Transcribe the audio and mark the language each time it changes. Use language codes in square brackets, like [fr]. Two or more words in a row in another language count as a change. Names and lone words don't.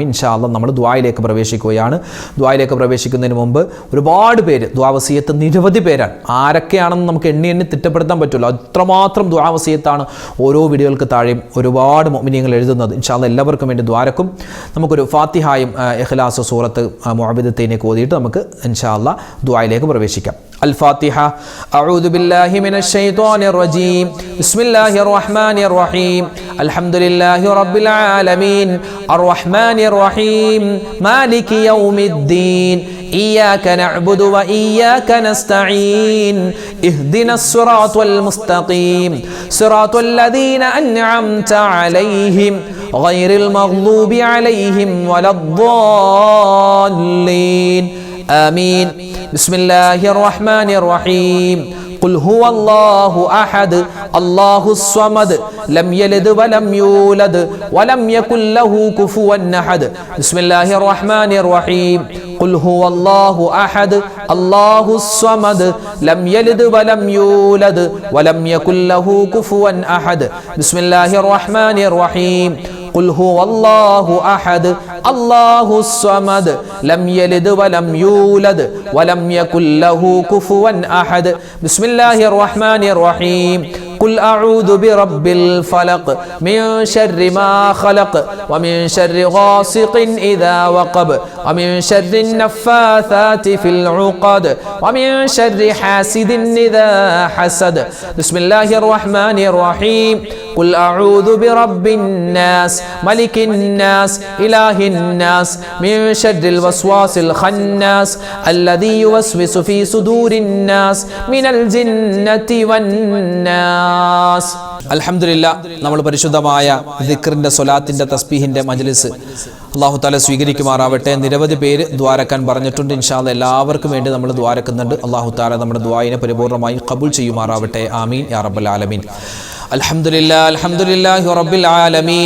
[ar] إن شاء الله [ml] നമ്മൾ ദുആയിലേക്ക് പ്രവേശിക്കുകയാണ്. ദുആയിലേക്ക് പ്രവേശിക്കുന്നതിന് മുമ്പ് ഒരുപാട് പേര് ദുആ വസിയത്ത് നിരവധി പേരാണ്. ആരൊക്കെയാണെന്ന് നമുക്ക് എണ്ണി തിട്ടപ്പെടുത്താൻ പറ്റില്ല. അത്രമാത്രം ദുആ വസിയത്താണ് ഓരോ വീഡിയോകൾക്ക് താഴെയും ഒരുപാട് മുഅ്മിനീങ്ങൾ എഴുതുന്നത്. [ar] إن شاء الله [ml] എല്ലാവർക്കും വേണ്ടി ദ്വാരക്കും. നമുക്കൊരു ഫാത്തിഹായും ഇഖ്ലാസ് സൂറത്ത് മുഅവ്വിദത്തൈനൊക്കെ ഓതിയിട്ട് നമുക്ക് [ar] إن شاء الله [ml] ദുആയിലേക്ക് പ്രവേശിക്കാം. [ar] الفاتحة. أعوذ بالله من الشيطان الرجيم. بسم الله الرحمن الرحيم. الحمد لله رب العالمين الرحمن الرحيم مالك يوم الدين إياك نعبد وإياك نستعين اهدنا الصراط المستقيم صراط الذين أنعمت عليهم غير المغضوب عليهم ولا الضالين آمين. بسم الله الرحمن الرحيم. قل هو الله أحد الله الصمد لم يلد ولم يولد ولم يكن له كفوا أحد. بسم الله الرحمن الرحيم. قل هو الله أحد الله الصمد لم يلد ولم يولد ولم يكن له كفوا أحد. بسم الله الرحمن الرحيم. قل هو الله أحد الله الصمد لم يلد ولم يولد ولم يكن له كفوا أحد. بسم الله الرحمن الرحيم. قل أعوذ برب الفلق من شر ما خلق ومن شر غاسق إذا وقب ومن شر النفاثات في العقد ومن شر حاسد إذا حسد. بسم الله الرحمن الرحيم. قل أعوذ برب الناس ملك الناس إله الناس من شر الوسواس الخناس الذي يوسوس في صدور الناس من الجنة والناس. [ml] അൽഹംദുലില്ലാ, നമ്മൾ പരിശുദ്ധമായ ദിക്റിന്റെ സ്വലാത്തിന്റെ തസ്ബീഹിന്റെ മജ്ലിസ് [ar] الله تعالى [ml] സ്വീകരിക്കുമാറാവട്ടെ. നിരവധി പേര് ദ്വാരക്കാൻ പറഞ്ഞിട്ടുണ്ട്. [ar] إن شاء الله [ml] എല്ലാവർക്കും വേണ്ടി നമ്മൾ ദ്വാരക്കുന്നുണ്ട്. [ar] الله تعالى [ml] നമ്മുടെ ദുആയിനെ പരിപൂർണമായി ഖബൂൽ ചെയ്യുമാറാവട്ടെ. [ar] آمين يا رب العالمين. الحمد لله رب العالمين.